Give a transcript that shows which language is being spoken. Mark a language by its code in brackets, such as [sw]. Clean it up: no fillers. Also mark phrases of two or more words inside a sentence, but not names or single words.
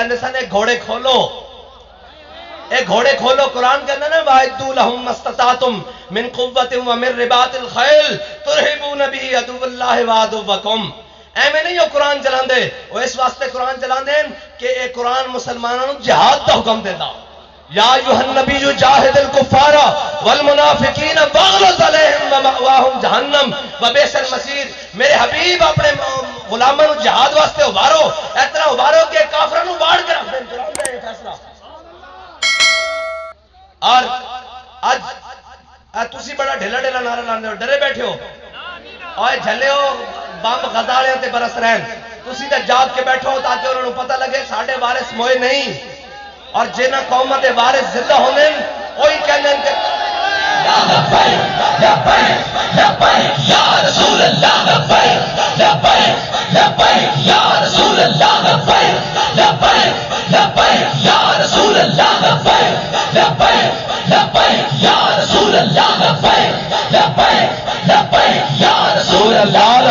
[pa] کہندے سن اے گھوڑے کھولو اے گھوڑے کھولو قرآن کہنا نا [ar] وَاعِدُّوا لَهُم مَّا اسْتَطَعْتُم مِّن قُوَّةٍ وَمِن رِّبَاطِ الْخَيْلِ تُرْهِبُونَ بِهِ عَدُوَّ اللَّهِ وَعَدُوَّكُمْ [pa] ایویں نہیں وہ قرآن چلان دے وہ اس واسطے قرآن چلان دے کہ اے قرآن مسلمانوں جہاد دا حکم دیتا [ar] یا ایھا النبی جاہد الکفار والمنافقین واغلظ علیہم ومأواہم جہنم وبئس المصیر [pa] میرے حبیب اپنے غلاموں جہاد واسطے ابھارو اتنا ابھارو کہ کافراں نوں باڑ کے رکھ دیں قرآن دا یہ فیصلہ اور اج تسی بڑا ڈھیلا ڈھیلا نعرہ لاندے ہو ڈرے بیٹھے ہو اوئے جھلے ہو بم غزالیاں تے برس رہن تسی تے جاگ کے بیٹھو تاکہ انہوں نے پتہ لگے ساڈے وارث موئے نہیں اور جنہاں قومت وارث زندہ ہونے وہی کہندے کہ [ar] لبیک لبیک لبیک یا رسول اللہ لبیک لبیک لبیک یا رسول اللہ لبیک لبیک لبیک یا رسول اللہ لبیک لبیک لبیک یا رسول اللہ لبیک لبیک لبیک یا رسول اللہ